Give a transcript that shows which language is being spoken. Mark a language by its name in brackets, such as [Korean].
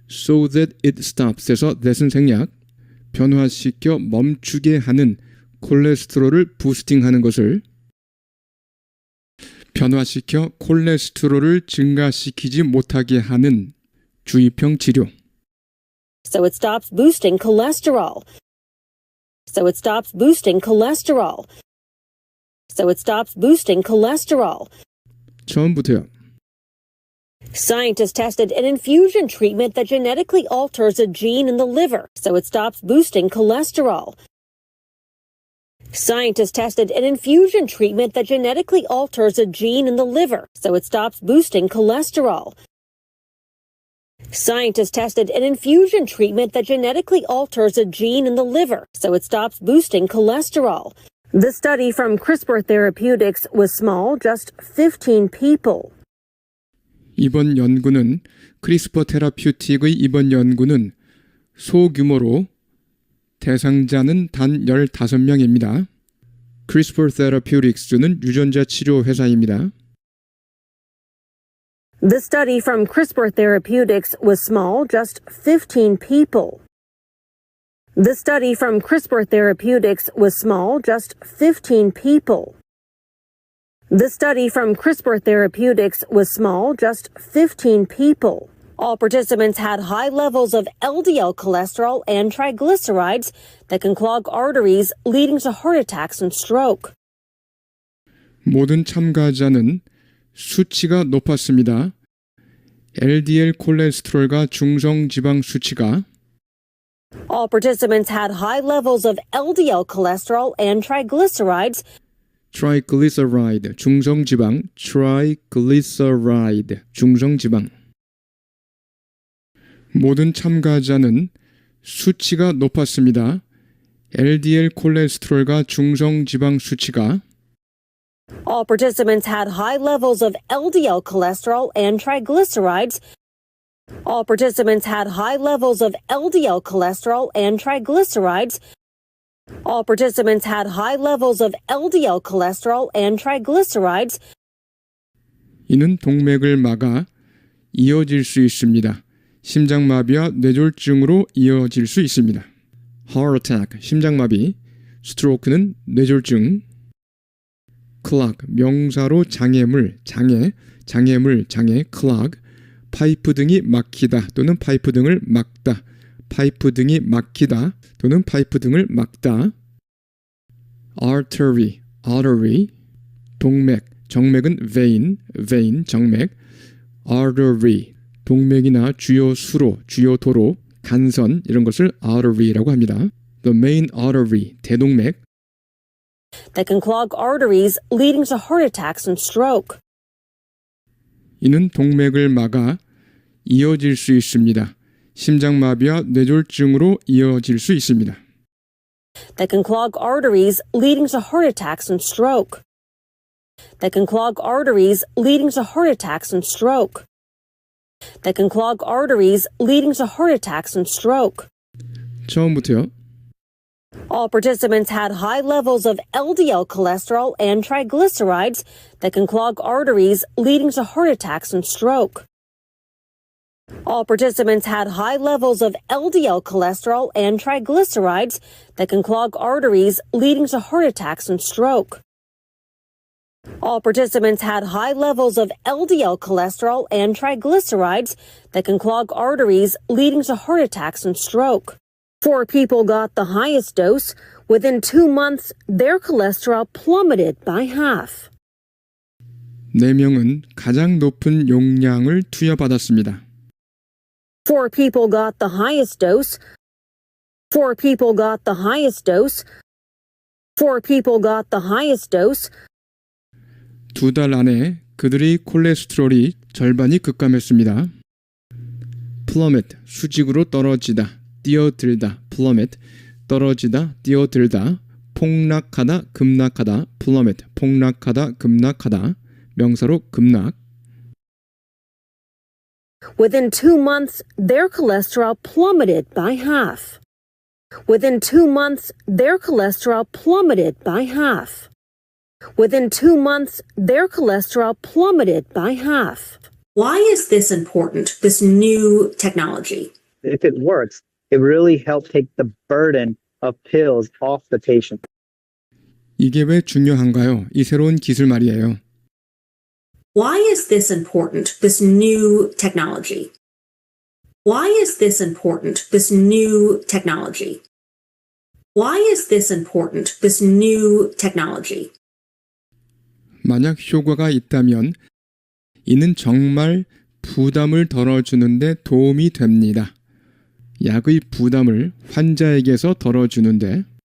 [English] So that it stops에서 [Korean] that은 생략. 변화시켜 멈추게 하는 콜레스테롤을 부스팅하는 것을. 변화시켜 콜레스테롤을 증가시키지 못하게 하는 주의평 치료. [English] So it stops boosting cholesterol. So it stops boosting cholesterol. So it stops boosting cholesterol. [Korean] 처음부터요. [English] Scientists tested an infusion treatment that genetically alters a gene in the liver, so it stops boosting cholesterol. Scientists tested an infusion treatment that genetically alters a gene in the liver, so it stops boosting cholesterol. Scientists tested an infusion treatment that genetically alters a gene in the liver, so it stops boosting cholesterol. The study from CRISPR Therapeutics was small, just 15 people. [Korean] 이번 연구는 크리스퍼 테라퓨틱의 이번 연구는 소규모로 대상자는 단 15명입니다. CRISPR Therapeutics는 유전자 치료 회사입니다. [English] The study from CRISPR Therapeutics was small, just 15 people. The study from CRISPR Therapeutics was small, just 15 people. The study from CRISPR Therapeutics was small, just 15 people. All participants had high levels of LDL cholesterol and triglycerides that can clog arteries, leading to heart attacks and stroke. [Korean] 모든 참가자는 수치가 높았습니다. LDL 콜레스테롤과 중성 지방 수치가. [English] All participants had high levels of LDL cholesterol and triglycerides [Korean] 트라이글리서라이드, 중성지방, 트라이글리서라이드, 중성지방. 모든 참가자는 수치가 높았습니다. LDL 콜레스테롤과 중성지방 수치가. [English] All participants had high levels of LDL cholesterol and triglycerides. All participants had high levels of LDL cholesterol and triglycerides. All participants had high levels of LDL cholesterol and triglycerides. [Korean] 이는 동맥을 막아 이어질 수 있습니다. 심장마비와 뇌졸중으로 이어질 수 있습니다. [English] Heart attack, [Korean] 심장마비, 스트로크는 뇌졸중. clog, 명사로 장애물, 장애, clog, 파이프 등이 막히다 또는 파이프 등을 막다, 파이프 등이 막히다 또는 파이프 등을 막다. artery, 동맥, 정맥은 vein, 정맥. artery, 동맥이나 주요 수로, 주요 도로, 간선 이런 것을 artery라고 합니다. [English] The main artery, [Korean] 대동맥. [English] That can clog arteries, leading to heart attacks and stroke. [Korean] 이는 동맥을 막아 이어질 수 있습니다. 심장마비와 뇌졸중으로 이어질 수 있습니다. [English] That can clog arteries, leading to heart attacks and stroke. That can clog arteries, leading to heart attacks and stroke. That can clog arteries, leading to heart attacks and stroke. [Korean] 처음부터요. [English] All participants had high levels of LDL cholesterol and triglycerides that can clog arteries, leading to heart attacks and stroke. All participants had high levels of LDL cholesterol and triglycerides that can clog arteries, leading to heart attacks and stroke. All participants had high levels of LDL cholesterol and triglycerides that can clog arteries, leading to heart attacks and stroke. 4 people got the highest dose. Within 2 months, their cholesterol plummeted by half. [Korean] 4명은 가장 높은 용량을 투여받았습니다. [English] 4 people got the highest dose. 4 people got the highest dose. 4 people got the highest dose. [Korean] 2달 안에 그들의 콜레스테롤이 절반이 급감했습니다. plummet, 수직으로 떨어지다, 뛰어들다, plummet, 떨어지다, 뛰어들다, 폭락하다, 급락하다, plummet, 폭락하다, 급락하다, 명사로 급락. [English] Within 2 months, their cholesterol plummeted by half. Within 2 months, their cholesterol plummeted by half. Within 2 months, their cholesterol plummeted by half. Why is this important, this new technology? If it works, it really helps take the burden of pills off the patient. [Korean] 이게 왜 중요한가요? 이 새로운 기술 말이에요. [English] Why is this important, this new technology? Why is this important, this new technology? Why is this important, this new technology? [Korean] 만약 효과가 있다면 이는 정말 부담을 덜어주는데 도움이 됩니다. 약의 부담을 환자에게서 덜어주는데